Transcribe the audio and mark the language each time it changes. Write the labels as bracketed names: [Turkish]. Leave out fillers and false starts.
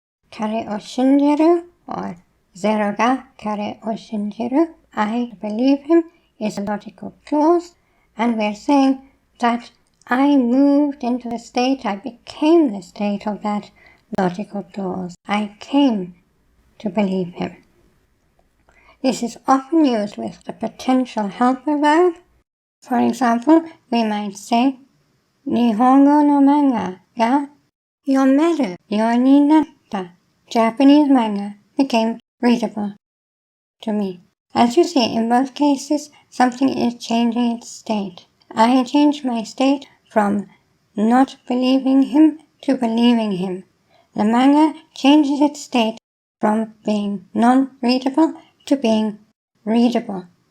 [Japanese] 彼を信じる [English] or [Japanese] ゼロが彼を信じる [English] I believe him is a logical clause, and we're saying that I moved into the state, I became the state of that logical clause. I came to believe him. This is often used with the potential helper verb. For example, we might say [Japanese] 日本語の漫画が読めるようになった. [English] Japanese manga became readable to me. As you see, in both cases, something is changing its state. I changed my state from not believing him to believing him. The manga changes its state from being non-readable to being readable.